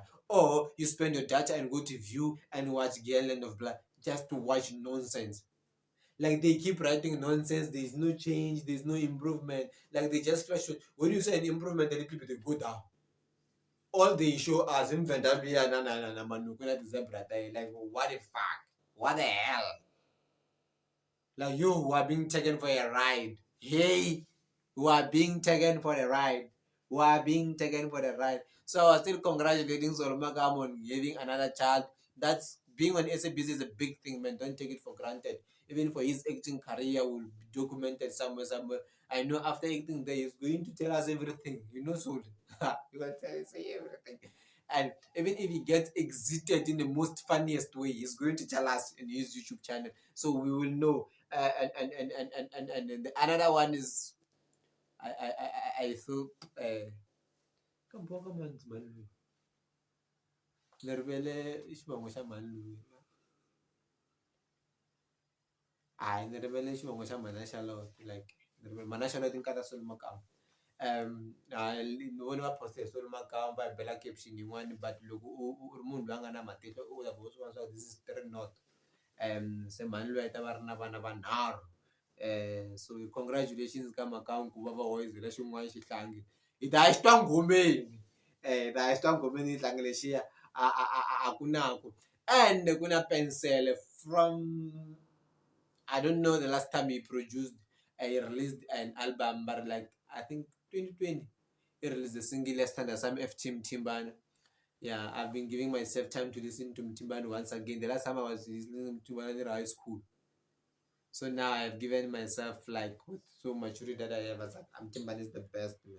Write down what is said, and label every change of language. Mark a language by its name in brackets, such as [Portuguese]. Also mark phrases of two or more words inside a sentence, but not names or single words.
[English] Or you spend your data and go to view and watch Giyani Land of Blood just to watch nonsense. Like they keep writing nonsense. There's no change. There's no improvement. Like they just flash. When you say an improvement, a little bit they go down. All they show us in Vendabia [Tsonga] na manukuna [English] zebra. Like what the fuck? What the hell? Like you who are being taken for a ride. Hey, who are being taken for a ride. Who are being taken for a ride. So I was still congratulating Makamu on giving another child. That's being on SABC is a big thing, man. Don't take it for granted. Even for his acting career will be documented somewhere. I know after acting there, he's going to tell us everything. You know, so you can tell us everything. And even if he gets exited in the most funniest way, he's going to tell us in his YouTube channel. So we will know. And the another one is I thought [Tsonga] nervele xivongo xa mani loyi nervele xivongo xa mana Charlotte like mana Charlotte nkata Soli Makamu ni vone va poste hi Soli Makamu va hi bela caption yin'wana but loko u ri munhu loyi a nga na matihlo u ta vo swi [English] this is 3 [Tsonga] not se mani loyi a ta va ri na vana vanharhu [English] so congratulations [Tsonga] ka Makamu ku va va hoyizela xin'wana xihlangi hi ta xi twa ngomeni hi ta xi twa ngomeni xihlangi lexiya a ku naku and ku na Pensele [English] from I don't know the last time he produced he released an album but like I think 2020 he released a single last time some F Team Timbana. Yeah, I've been giving myself time to listen to Timbani once again. The last time I was listening to Timbani in high school. So now I've given myself like with so maturity that I have, I was like, Timbani is the best, man.